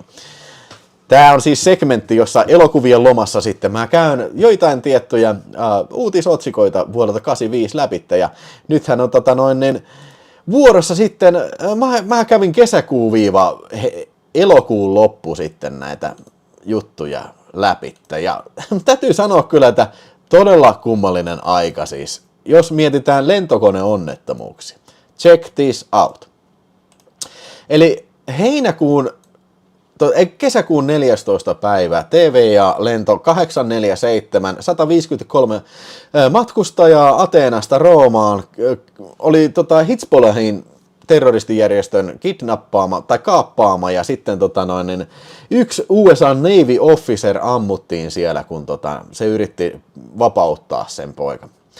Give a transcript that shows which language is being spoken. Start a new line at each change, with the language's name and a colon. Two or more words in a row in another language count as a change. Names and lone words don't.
Finnish: Tää on siis segmentti, jossa elokuvien lomassa sitten mä käyn joitain tiettyjä uutisotsikoita vuodelta 85 läpitte, ja nythän on vuorossa sitten, mä kävin elokuun loppu sitten näitä juttuja läpitte, ja täytyy sanoa kyllä, että todella kummallinen aika siis, jos mietitään lentokoneonnettomuuksia.
English: Check this out.
Finnish: Eli kesäkuun 14. päivä TVA-lento 847, 153 matkustajaa Ateenasta Roomaan oli Hizbollahin terroristijärjestön kidnappaama tai kaappaama, ja sitten yksi USA
English: Navy officer
Finnish: ammuttiin siellä, kun se yritti vapauttaa sen poika.